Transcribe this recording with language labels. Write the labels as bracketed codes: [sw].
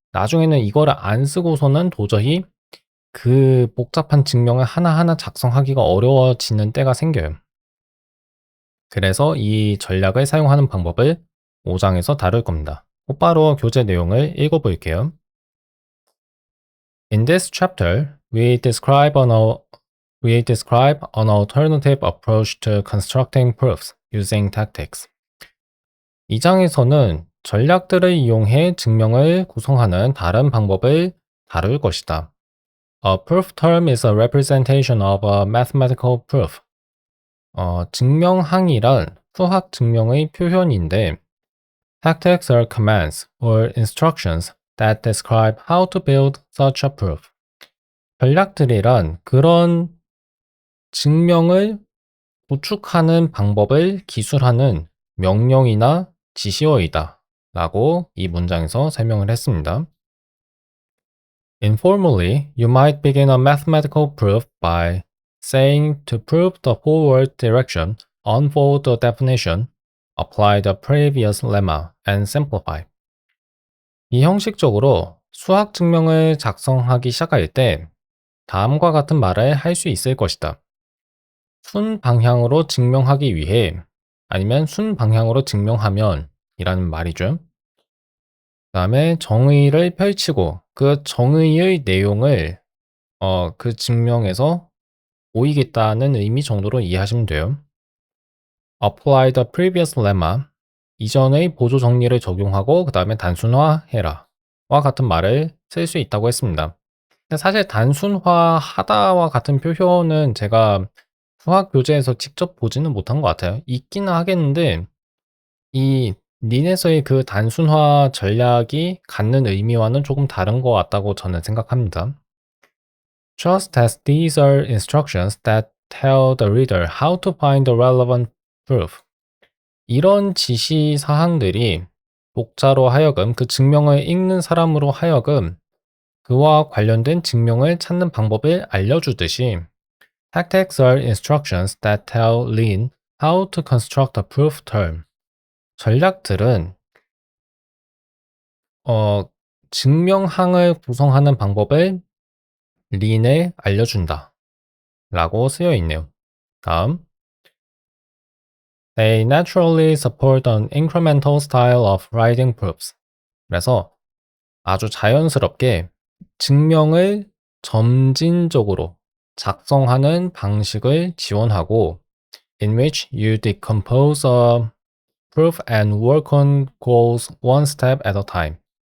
[ko] 나중에는 이거를 안 쓰고서는 도저히 그 복잡한 증명을 하나하나 작성하기가 어려워지는 때가 생겨요. 그래서 이 전략을 사용하는 방법을 5장에서 다룰 겁니다. 곧바로 교재 내용을 읽어볼게요. [en] In this chapter, we describe an alternative approach to constructing proofs using tactics. [ko] 이 장에서는 전략들을 이용해 증명을 구성하는 다른 방법을 다룰 것이다. [en] A proof term is a representation of a mathematical proof. [ko] 증명항이란 수학 증명의 표현인데 [en] tactics are commands or instructions that describe how to build such a proof. [ko] 전략들이란 그런 증명을 구축하는 방법을 기술하는 명령이나 지시어이다 라고 이 문장에서 설명을 했습니다. [en] Informally, you might begin a mathematical proof by saying to prove the forward direction, unfold the definition, apply the previous lemma, and simplify. [ko] 이 형식적으로 수학 증명을 작성하기 시작할 때 다음과 같은 말을 할 수 있을 것이다. 순 방향으로 증명하기 위해 아니면 순 방향으로 증명하면 이라는 말이죠. 그 다음에 정의를 펼치고 그 정의의 내용을 그 증명에서 보이겠다는 의미 정도로 이해하시면 돼요. [en] Apply the previous lemma. [ko] 이전의 보조 정리를 적용하고 그 다음에 단순화해라. 와 같은 말을 쓸 수 있다고 했습니다. 근데 사실 단순화하다와 같은 표현은 제가 수학 교재에서 직접 보지는 못한 것 같아요. 있기는 하겠는데 이 린에서의 그 단순화 전략이 갖는 의미와는 조금 다른 것 같다고 저는 생각합니다. [en] Just as these are instructions that tell the reader how to find the relevant proof. [ko] 이런 지시 사항들이 독자로 하여금 그 증명을 읽는 사람으로 하여금 그와 관련된 증명을 찾는 방법을 알려주듯이 [en] Tactics are instructions that tell Lin how to construct a proof term. [ko] 전략들은 증명항을 구성하는 방법을 린에 알려준다 라고 쓰여 있네요. [en] 다음 They naturally support an incremental style of writing proofs. [ko] 그래서 아주 자연스럽게 증명을 점진적으로 작성하는 방식을 지원하고 [en] in which you decompose a proof and work on goals one step at a time.